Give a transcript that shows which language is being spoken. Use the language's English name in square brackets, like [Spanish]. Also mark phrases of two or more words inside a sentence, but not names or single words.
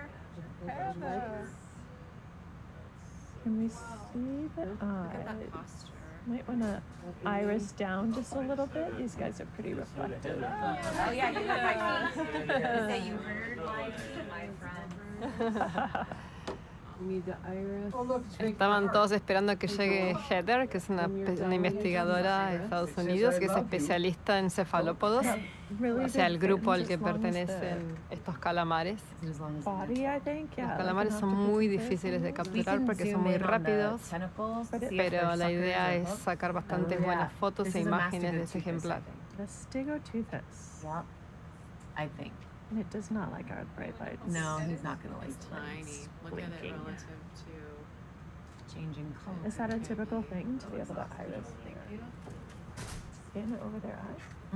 [English] Heather. Can we see the Look at that eyes? posture. Might want to iris down just a little bit. These guys are pretty reflective. Oh, yeah, you heard my feet. Say you heard my feet, my friend. [Spanish] Estaban todos esperando a que llegue Heather, que es una investigadora de Estados Unidos, que es especialista en cefalópodos, [English] Really [Spanish] o sea, el [English] big [Spanish] grupo al [English] fins [Spanish] que [English] as long as [Spanish] pertenecen estos calamares. [English] the body, I think. Yeah, [Spanish] Los [English] like [Spanish] calamares [English] an [Spanish] son [English] octopus [Spanish] muy [English] is. [Spanish] difíciles de capturar porque son muy rápidos, pero la idea es sacar bastantes buenas fotos e imágenes de ese ejemplar. [English] The Stigoteuthis. Yep. I think. And it does not like our bright lights. No, he's not gonna like It's tiny. Look at it blinking. relative to. Changing color. Is that a typical thing to be able to iris? Scan it over their eye?